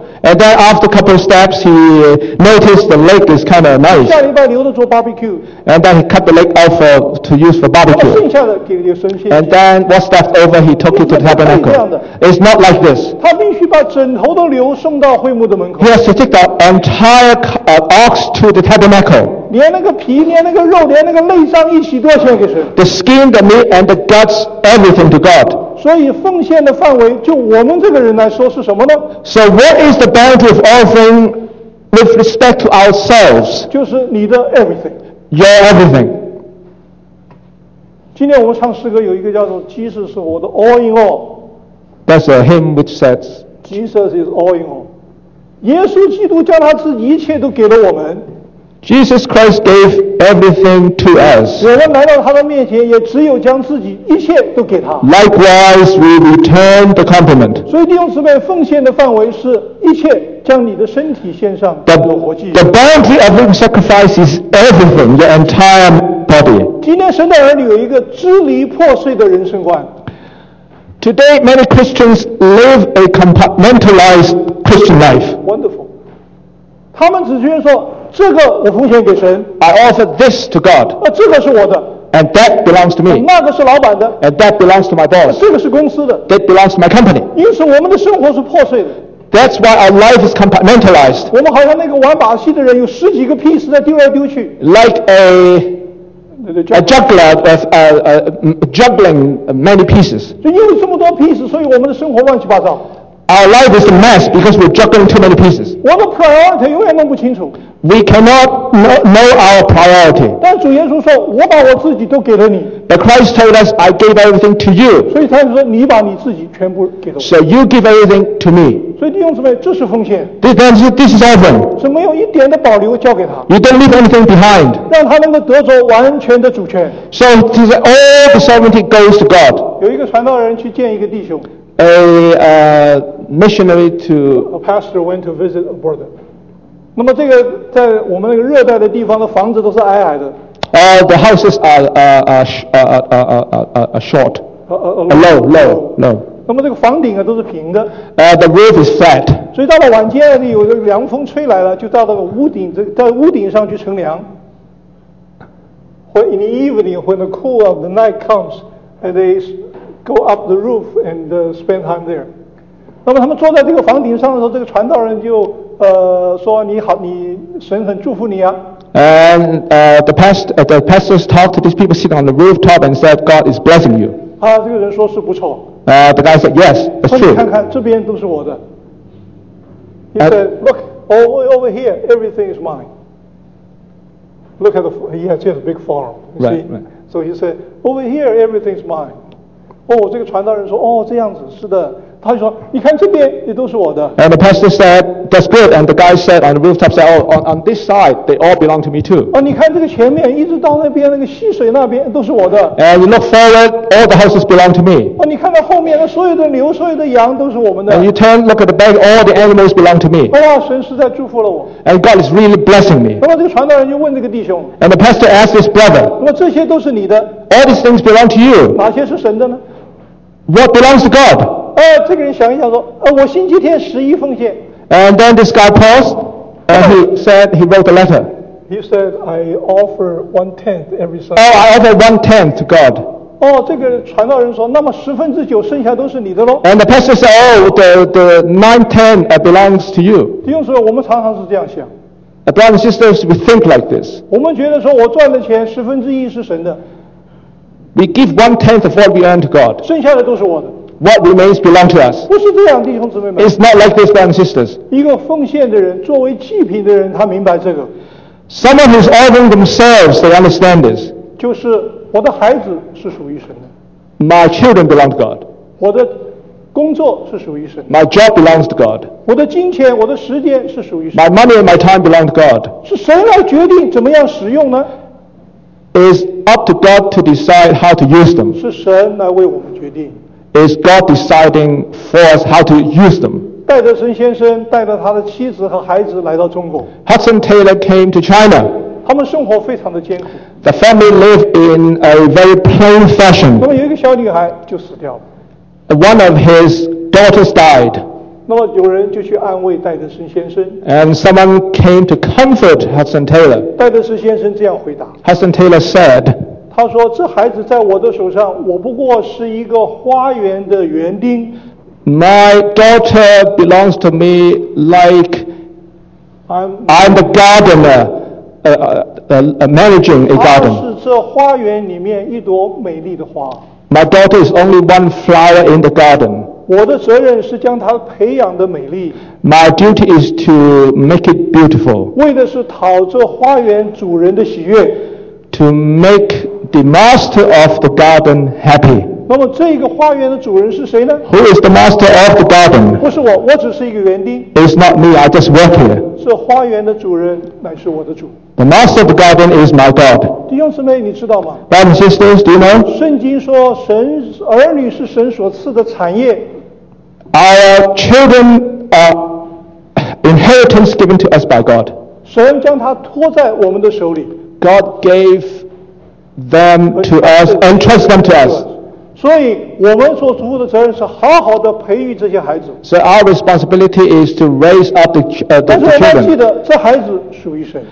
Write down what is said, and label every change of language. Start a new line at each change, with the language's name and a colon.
English: And then after a couple of steps, he noticed the leg is kind of nice.
Chinese: 下礼拜留着做 barbecue.
English: And then he cut the leg off to use for barbecue.
Chinese: 剩下的给牛孙献祭。
English: And then what's left over, he took it to the tabernacle. It's not like this.
Chinese: 他必须把整头的牛送到会幕的门口。
English: He has to take the entire ox to the tabernacle.
Chinese: 连那个皮，连那个肉，连那个内脏一起都要献给神。
English: The skin, the meat, and the guts, everything to God.
Chinese: 所以奉献的范围就我们这个人来说是什么呢？
English: So what is the boundary of offering with respect to ourselves?
Chinese: 就是你的 everything.
English: Your everything.
Chinese: 今天我们唱诗歌有一个叫做
English: Jesus is all in all. That's a hymn which says Jesus is all in all.
Chinese: 耶稣基督将他自己一切都给了我们。
English: Jesus Christ gave everything to us.
Chinese: 我们来到他的面前，也只有将自己一切都给他。
English: Likewise, we return the compliment.
Chinese: 所以弟兄姊妹，奉献的范围是一切，将你的身体献上，你的活祭。
English: The boundary of living sacrifice is everything, your entire body.
Chinese: 今天神的儿女有一个支离破碎的人生观。
English: Today, many Christians live a compartmentalized Christian life. Wonderful.
Chinese: 他们只觉得说。这个我奉献给神。
English: I offer this to God.
Chinese: 这个是我的。
English: And that belongs to me.
Chinese: 那个是老板的。
English: And that belongs to my boss.
Chinese: 这个是公司的。
English: That belongs to my company.
Chinese: 因此我们的生活是破碎的。
English: That's why our life is compartmentalized.
Chinese: 我们好像那个玩把戏的人，有十几个 piece 在丢来丢去。
English: Like a juggler with juggling many pieces.
Chinese: 就因为这么多 piece， 所以我们的生活乱七八糟。
English: Our life is a mess because we're juggling too many pieces.
Chinese: 我的 priority 永远弄不清楚。
English: We cannot know our priority.
Chinese: 但主耶稣说，我把我自己都给了你。
English: But Christ told us, I gave everything to you.
Chinese: 所以他说，你把你自己全部给了我。
English: So you give everything to me.
Chinese: 所以弟兄姊妹，这是奉献。
English: This is offering.
Chinese: 是没有一点的保留交给他。
English: You don't leave anything behind.
Chinese: 让他能够得着完全的主权。
English: So he said, all the sovereignty goes to God.
Chinese: 有一个传道人去见一个弟兄。
English: Missionary to a pastor went to visit a brother.
Chinese: 那么这个在我们那个热带的地方的房子都是矮矮的。
English: The houses are short. Low.
Chinese: 那么这个房顶啊都是平的。
English: The roof is flat.
Chinese: 所以到了晚间，有个凉风吹来了，就到那个屋顶，在屋顶上去乘凉。
English: In the evening, when the cool of the night comes, and they go up the roof and spend time there.
Chinese: 那么他们坐在这个房顶上的时候，这个传道人就说你好，你神很祝福你啊。
English: And the pastors talked to these people sitting on the rooftop and said God is blessing you.
Chinese: 啊，这个人说是不错。
English: The guy said yes, that's true.
Chinese: 你看看这边都是我的。
English: He said look over here, everything is mine. Look at he has a big farm. Right. So he said over here, everything is mine.
Chinese: 这个传道人说这样子是的。他就说你看这边也都是我的。
English: And the pastor said that's good. And the guy said on the rooftop said on this side they all belong to me too.
Chinese: 你看这个前面一直到那边那个溪水那边都是我的。
English: And you look forward all the houses belong to me.
Chinese: 你看到后面的所有的牛所有的羊都是我们的。
English: And you turn look at the back all the animals belong to me.
Chinese: 神实在祝福了我。
English: And God is really blessing me.
Chinese: 这个传道人就问这个弟兄。
English: And the pastor asked his brother
Chinese: 这些都是你的。
English: All these things belong to you.
Chinese: 哪些是神的呢？
English: What belongs to God?
Chinese: 这个人想一想说我星期天十一奉献。
English: And then this guy paused and he said he wrote a letter. He said I offer one tenth every Sunday. I offer one tenth to God.
Chinese: 这个传道人说那么十分之九剩下都是你的咯。
English: And the pastor said the nine tenth belongs to you.
Chinese: 弟兄姊妹，我们常常是这样想。
English: Brothers and sisters, we think like this.
Chinese: 我们觉得说我赚的钱十分之一是神的。
English: We give one tenth of what we earn to God.
Chinese: 剩下的都是我的。
English: what remains belong to us.
Chinese: 不是这样，弟兄姊妹们。
English: It's not like this, brothers and sisters.
Chinese: 一个奉献的人，作为祭品的人，他明白这个。
English: Someone who's offering themselves, they understand this.
Chinese: 就是我的孩子是属于神的。
English: My children belong to God.
Chinese: 我的工作是属于神。
English: My job belongs to God.
Chinese: 我的金钱，我的时间是属于神。
English: My money and my time belong to God.
Chinese: 是谁来决定怎么样使用呢？
English: It's up to God to decide how to use them.
Chinese: 是神来为我们决定。
English: Is God deciding for us how to use them?
Chinese: 戴德森先生带着他的妻子和孩子来到中国。
English: Hudson Taylor came to China.
Chinese: 他们生活非常的艰苦。
English: The family lived in a very plain fashion.
Chinese: 那么有一个小女孩就死掉了。
English: One of his daughters died.
Chinese: 那么有人就去安慰戴德森先生。
English: And someone came to comfort Hudson Taylor.
Chinese: 戴德森先生这样回答。
English: Hudson Taylor said.
Chinese: 他说：“这孩子在我的手上，我不过是一个花园的园丁。”
English: My daughter belongs to me like I'm the gardener, managing a garden.
Chinese: 她是这花园里面一朵美丽的花。
English: My daughter is only one flower in the garden.
Chinese: 我的责任是将她培养的美丽。
English: My duty is to make it beautiful.
Chinese: 为的是讨这花园主人的喜悦。
English: To make the master of the garden happy.
Chinese: 那么这个花园的主人是谁呢？
English: Who is the master of the garden?
Chinese: 不是我，我只是一个园丁。
English: It's not me, I just work here.
Chinese: 这花园的主人乃是我的主。
English: The master of the garden is my God.
Chinese: 弟兄姊妹，你知道吗？
English: Brothers and sisters, do you know?
Chinese: 圣经说神儿女是神所赐的产业。
English: Our children are inheritance given to us by God.
Chinese: 神将它托在我们的手里。
English: God gave them to us and trust them to us.
Chinese: 所以我们做主父的责任是好好的培育这些孩子。
English: So our responsibility is to raise up the children.
Chinese: 但是我们记得这孩子属于神。